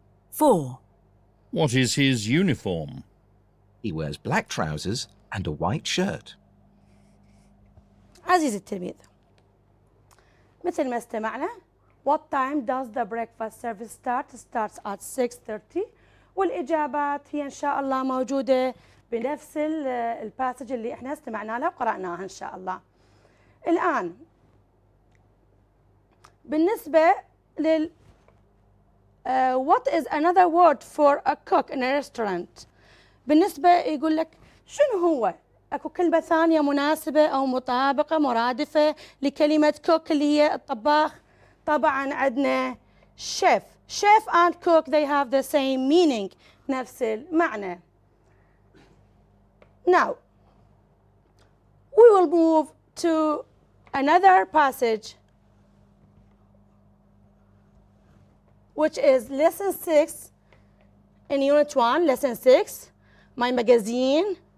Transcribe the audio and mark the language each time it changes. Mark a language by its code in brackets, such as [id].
[en] 4. What is his uniform? He wears black trousers and a white shirt. [ar] عزيزي التلميذ، مثل ما استمعنا [en] What time does the breakfast service start? Starts at 6:30. [ar] والإجابات هي إن شاء الله موجودة بنفس الباسج اللي إحنا استمعنا له وقرأناها إن شاء الله. الآن بالنسبة لل [en] what is another word for a cook in a restaurant؟ [ar] بالنسبة يقول لك شنو هو؟ اكو كلمة ثانية مناسبة او مطابقة مرادفة لكلمة cook اللي هي الطباخ. طبعا عندنا chef. [en] Chef and cook they have the same meaning. [ar] نفس المعنى. [en] Now we will move to another passage which is lesson 6 in unit 1, lesson 6, my magazine.